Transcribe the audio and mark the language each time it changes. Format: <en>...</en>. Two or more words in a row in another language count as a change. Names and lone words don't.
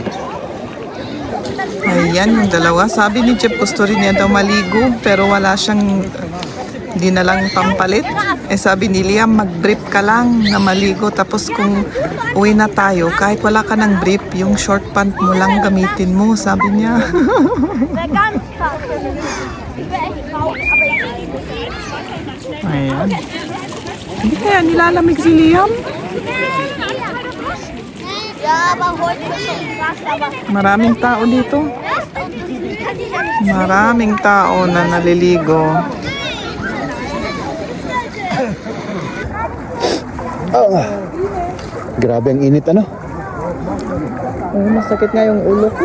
<tl>Ayan yung dalawa. Sabi ni Jeff gusto rin niya daw maligo pero wala siyang dinalang pampalit. Sabi ni Liam mag-brief ka lang na maligo tapos kung uwi na tayo kahit wala ka ng brief yung</tl> <en>short pant</en> <tl>mo lang gamitin mo sabi niya.</tl> <de>Der ganz krass. Ich bin echt traurig, aber ich liebe es.</de> <tl>Ayan. Hindi kaya nilalamig si Liam?</tl> <de>Ja, aber heute ist schon krass, aber...</de> <tl>Maraming tao dito. Maraming tao na naliligo. Grabe ang init, ano? Masakit nga yung ulo ko.</tl>